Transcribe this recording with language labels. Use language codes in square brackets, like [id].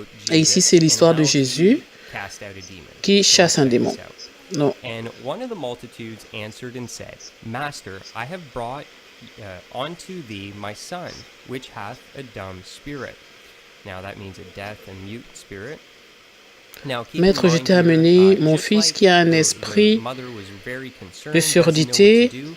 [fr] Et ici, c'est l'histoire de Jésus qui chasse un démon. Non. [en] And one of the multitudes answered and said, Master, I have brought unto thee my son, which hath a dumb spirit. Now that means a deaf and mute spirit. [fr] Maître, je t'ai amené mon fils qui a un esprit de surdité.